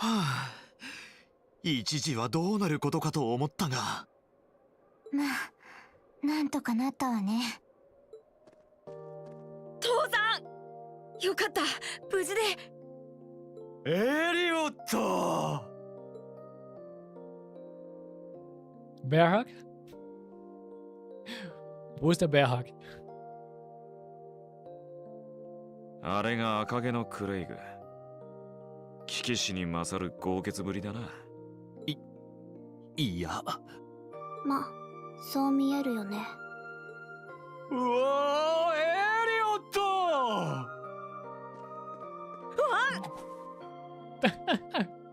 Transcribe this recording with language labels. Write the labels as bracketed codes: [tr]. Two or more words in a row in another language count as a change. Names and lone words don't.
[ja] あ、一時はどうなることかと思ったが。まあ、なんとかなったわね。父さん、よかった、無事で。エリオット [de] Bearhug? Wo ist der Bearhug? [ja] あれが赤毛のクレイグ。騎騎士に勝る豪傑ぶりだな。いや。ま、そう見えるよね。うわー、エリオット